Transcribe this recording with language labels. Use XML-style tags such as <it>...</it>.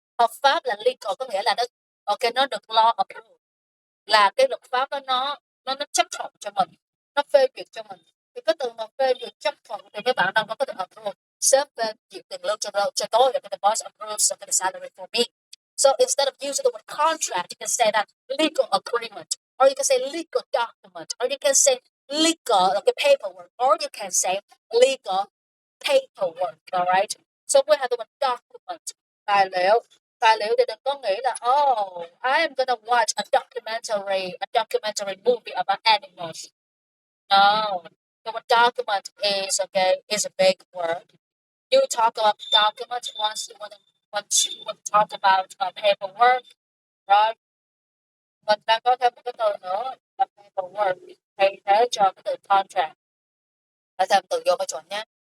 <vi>Hợp pháp là legal, có nghĩa là nó được</vi> <en>law approved,</en> <vi>là cái luật pháp đó nó chấp thuận cho mình, nó phê duyệt cho mình. Thì cái từ mà phê duyệt chấp thuận thì các bạn đang có cái từ approve, sếp phê duyệt tiền lương cho tôi, và cái</vi> <en>boss approves the salary for me. So instead of using the word contract, you can say that legal agreement, or you can say legal document, or you can say legal paperwork, or you can say legal paperwork. All right. So we have the word document,</en> <vi>tài liệu. Tài liệu thì đừng có nghĩ là</vi> <en>I am gonna watch a documentary movie about animals. No, the word document is a big word. You talk about documents once you want to talk about paperwork, right?</en> <vi>Mình đang có thêm một cái từ nữa là paperwork thay thế cho cái từ contract. Đã thêm từ vô cái chuẩn nhé.</vi>